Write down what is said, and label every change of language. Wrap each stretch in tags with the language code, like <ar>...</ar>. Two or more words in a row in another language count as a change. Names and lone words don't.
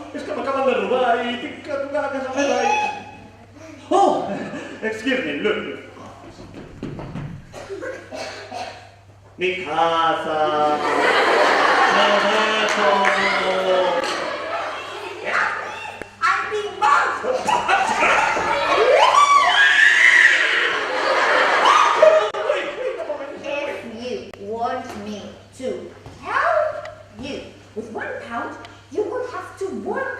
<ca>És que m'acaben de robar i tinc que trucar a casa meva i...</ca> <en>Oh! Excuse me, look.</en> <es>Mi casa... Teléfono...</es> <en>I'm being both. If you want me to help you with £1, you will have to work.</en>